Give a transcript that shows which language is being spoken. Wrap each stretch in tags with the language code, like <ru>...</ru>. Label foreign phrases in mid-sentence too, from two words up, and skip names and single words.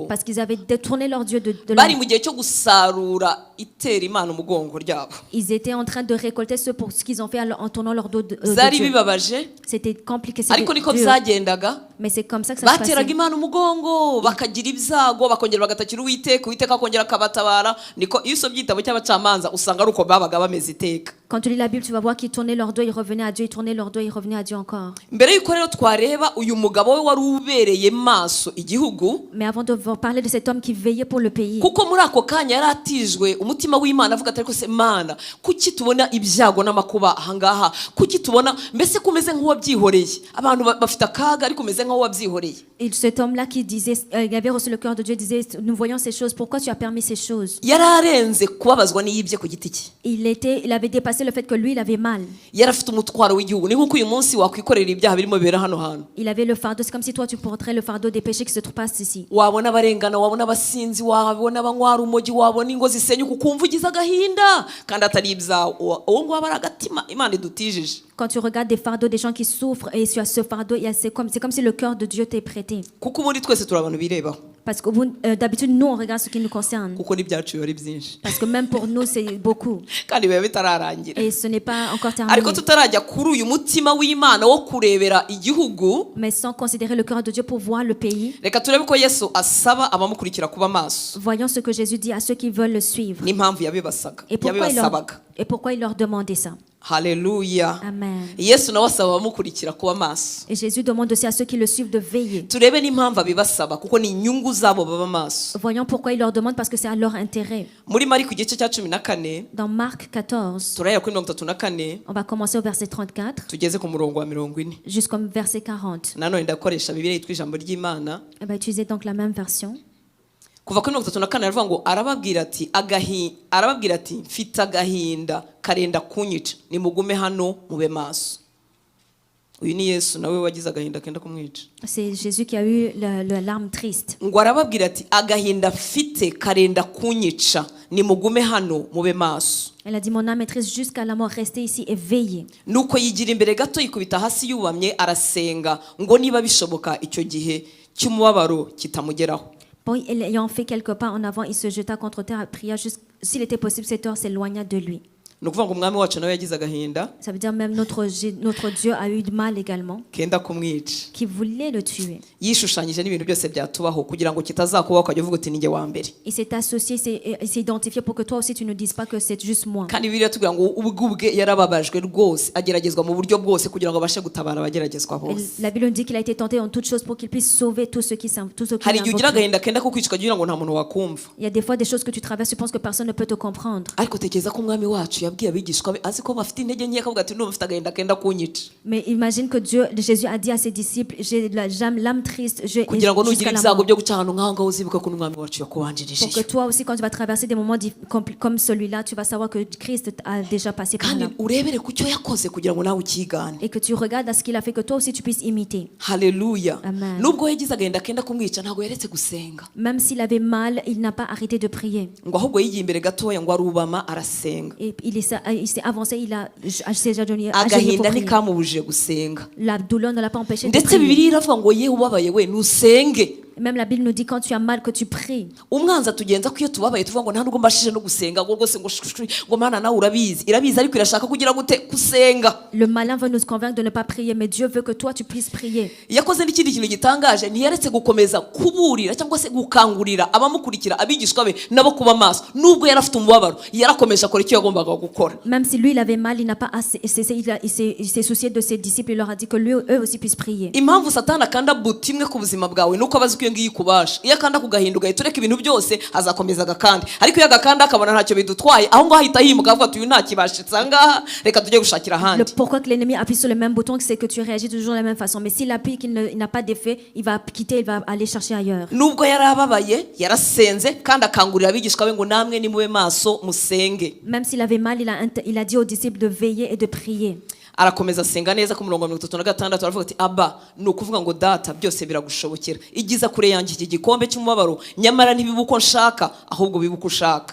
<fr>parce qu'ils avaient détourné leur Dieu de</fr> <rw>bari</rw> <fr>leur...</fr> <rw>mu gihe cyo gusarura itera Imana umugongo ryabo.</rw> <fr>Ils étaient en train de récolter ce qu'ils ont fait en tournant leur dos de</fr> <rw>Zari</rw> <fr>Dieu.</fr> <rw>bibabaje,</rw> <fr>C'était compliqué,</fr> <rw>ariko</rw> <fr>c'était</fr> <rw>niko</rw> <fr>dur.</fr> <rw>byagendaga.</rw> <fr>Mais c'est comme ça que ça se</fr> <rw>Bateraga</rw> <fr>passait.</fr> <rw>Imana umugongo, bakagira ibyago, bakongera bagatakira Uwiteka, Uwiteka akongera akabatabara. Niko iyo usomye igitabo cy'abacamanza usanga ari uko babaga bameze iteka.</rw> <fr>Quand tu lis la Bible, tu vas voir qu'ils tournaient leur dos, ils revenaient à Dieu, ils tournaient leur dos, ils revenaient à Dieu encore.</fr> <rw>Mbere yuko rero twareba uyu mugabo we wari ubereye maso igihugu,</rw> <fr>Mais avant de parler de cet homme qui veillait pour le pays,</fr> <rw>kuko muri ako kanya yari atijwe umutima w'Imana avuga ati ariko se Mana, kuki tubona ibyago n'amakuba ahangaha, kuki tubona mbese kumeze nk'uwabyihoreye, abantu bafite akaga ariko umeze nk'uwabyihoreye.</rw> <fr>et cet homme-là qui disait, il avait reçu le cœur de Dieu, disait, nous voyons ces choses, pourquoi tu as permis ces choses?</fr> <rw>Yari arenze kubabazwa n'iyibye ku giti cye,</rw> <fr>Il avait dépassé le fait que lui, il avait mal.</fr> <rw>yari afite umutwaro w'igihugu. Ni nk'uko uyu munsi wakwikorera ibyaha birimo bibera hano hantu,</rw> <fr>Il avait le fardeau, c'est comme si toi tu porterais le fardeau des péchés qui se passent ici.</fr> <rw>wabona abarengana, wabona abasinzi, wabona abanywara umogi, wabona ingo zisenyuka ukumva ugize agahinda kandi atari ibyawe. Uwo nguwo aba ari agatima Imana idutijije.</rw> <fr>Quand tu regardes des fardeaux, des gens qui souffrent, et sur ce fardeau, c'est comme si le cœur de Dieu t'est prêté.</fr> <rw>Kuko ubundi twese turi abantu birebaho.</rw> <fr>Parce que d'habitude, nous, on regarde ce qui nous concerne.</fr> <rw>kuko n'ibyacu biba ari byinshi</rw> <fr>Parce que même pour nous, c'est beaucoup.</fr> <rw>kandi biba bitararangira.</rw> <fr>Et ce n'est pas encore</fr> <rw>ariko</rw> <fr>terminé.</fr> <rw>tutarajya kuri uyu mutima w'Imana wo kurebera igihugu,</rw> <fr>Mais sans considérer le cœur de Dieu pour voir le pays,</fr> <rw>reka turebe ko Yesu asaba abamukurikira kuba maso</rw> <fr>voyons ce que Jésus dit à ceux qui veulent le suivre.</fr> <rw>n'impamvu yabibasabaga.</rw> <fr>Et pourquoi il leur demandait ça.</fr> <rw>Haleluya. Amen. Yesu nawe asaba abamukurikira kuba maso.</rw> <fr>Et Jésus demande aussi à ceux qui le suivent de veiller.</fr> <rw>turebe n'impamvu abibasaba kuko ni inyungu zabo baba maso.</rw> <fr>Voyons pourquoi il leur demande, parce que c'est à leur intérêt.</fr> <rw>muri Mariko igice cya 14</rw> <fr>Dans Marc 14,</fr> <rw>turahera kuri 34</rw> <fr>on va commencer au verset 34</fr> <rw>tugeze ku murongo wa 40.</rw> <fr>jusqu'au verset 40.</fr> <rw>nanone ndakoresha Bibiliya yitwa ijambo ry'Imana.</rw> <fr>On va utiliser donc la même version.</fr> <rw>kuva kuri 34 aravuga ngo arababwira ati mfite agahinda karenda kunyica nimugume hano mube maso. uyu ni Yesu nawe wagize agahinda kenda kumwica.</rw> <fr>C'est Jésus qui a eu la larme triste.</fr> <rw>ngo arababwira ati agahinda mfite karenda kunyica nimugume hano mube maso.</rw> <fr>Elle a dit, mon âme est triste jusqu'à la mort, restez ici et veillez.</fr> <rw>nuko yigira imbere gato yikubita hasi yubamye arasenga ngo niba bishoboka icyo gihe cy'umubabaro kitamugeraho.</rw> <fr>Bon, ayant fait quelques pas en avant, il se jeta contre terre et pria, s'il était possible, cette heure s'éloigna de lui.</fr> <rw>ni ukuvuga ngo umwami wacu nawe yagize agahinda</rw> <fr>Ça veut dire même notre Dieu a eu du mal également,</fr> <rw>kenda kumwica.</rw> <fr>qui voulait le tuer.</fr> <rw>yishushanyije n'ibintu byose byatubaho kugira ngo kitazakubaho ukajya uvuga uti ninjye wa mbere.</rw> <fr>Il s'est associé, il s'est identifié pour que toi aussi tu ne dises pas que c'est juste moi.</fr> <rw>kandi Bibiliya tubwira ngo ubwe yarababajwe rwose ageragezwa mu buryo bwose kugira ngo abashe gutabara abageragezwa</rw> <fr>Et</fr> <rw>bose.</rw> <fr>la Bible nous dit qu'il a été tenté en toutes choses pour qu'il puisse sauver tous ceux qui</fr> <rw>hari igihe ugira</rw> <fr>invoquent.</fr> <rw>agahinda kenda ko kwica ukagira ngo nta muntu wakumva,</rw> <fr>Il y a des fois des choses que tu traverses, tu penses que personne ne peut te comprendre.</fr> <rw>ariko tekereza ko umwami wacu yabwiye abigishwa be azi ko bafite intege nke akavuga ati n'ubu mfite agahinda kenda kunyica.</rw> <fr>Mais imagine que Jésus a dit à ses disciples, j'ai l'âme triste,</fr> <rw>kugira ngo nugira</rw> <fr>jusqu'à la</fr> <rw>ibyago</rw> <fr>mort.</fr> <rw>byo guca ahantu nk'aho ngaho uzibuka ko n'umwami wacu</rw> <fr>Pour que</fr> <rw>yakubanjirije.</rw> <fr>toi aussi, quand tu vas traverser des moments comme celui-là, tu vas savoir que Christ a déjà passé par</fr> <rw>kandi</rw> <fr>là.</fr> <rw>urebere ku cyo yakoze kugira ngo nawe ukigane.</rw> <fr>Et que tu regardes à ce qu'il a fait, que toi aussi tu puisses imiter.</fr> <rw>Haleluya. Amen. nubwo yagize agahinda kenda kumwica ntabwo yaretse gusenga,</rw> <fr>Même s'il avait mal, il n'a pas arrêté de prier.</fr> <rw>ngo ahubwo yigiye imbere gatoya ngo arubama arasenga.</rw> <fr>Et il s'est avancé, s'est agenouillé pour</fr> <rw>agahinda</rw> <fr>prier.</fr> <rw>ntikamubujije gusenga.</rw> <fr>La douleur ne l'a pas empêché de</fr> <rw>ndetse</rw> <fr>prier.</fr> <rw>Bibiliya iravuga ngo yewe ubabaye we nusenge.</rw> <fr>Même la Bible nous dit quand tu as mal que tu pries.</fr> <rw>umwanzi atugenza ko iyo tubabaye tuvuga ngo nta nubwo mbashije no gusenga ngo rwose ngo mana nawe irabizi ariko irashaka kugira gute gusenga.</rw> <fr>Le malin veut nous convaincre de ne pas prier, mais Dieu veut que toi tu puisses prier.</fr> <rw>yakoze n'ikindi kintu gitangaje, ntiyaretse gukomeza kuburira cyangwa se gukangurira abamukurikira abigishwa be nabo kuba maso. nubwo yari afite umubabaro yarakomeje akora icyo yagombaga gukora.</rw> <fr>Même si lui il avait mal, il n'a pas cessé, il s'est soucié de ses disciples, il leur a dit que eux aussi puissent prier.</fr> <rw>impamvu satani akanda buti imwe ku buzima bwawe nuko abazi ko iyo ngiyo ikubasha. iyo akanda ku gahinda ugahita ureka ibintu byose azakomeza agakanda, ariko iyo agakanda akabona ntacyo bidutwaye aho ngaho ahita yimuka avuga ati uyu ntakibashitse aha ngaha reka tujye gushakira ahandi.</rw> <fr>Pourquoi que l'ennemi appuie sur le même bouton, c'est que tu réagis toujours de la même façon. Mais s'il appuie qu'il n'a pas d'effet, il va quitter, il va aller chercher ailleurs.</fr> <rw>nubwo yari ababaye yarasenze kandi akangurira abigishwa be ngo namwe nimube maso musenge.</rw> <fr>Même s'il avait mal, il a dit aux disciples de veiller et de prier.</fr> <rw>arakomeza asenga neza ku murongo wa 36 aravuga ati aba ni ukuvuga ngo data byose biragushobokera, igiza kure yanjye iki gikombe cy'umubabaro nyamara ntibibe uko nshaka ahubwo bibe uko ushaka.</rw>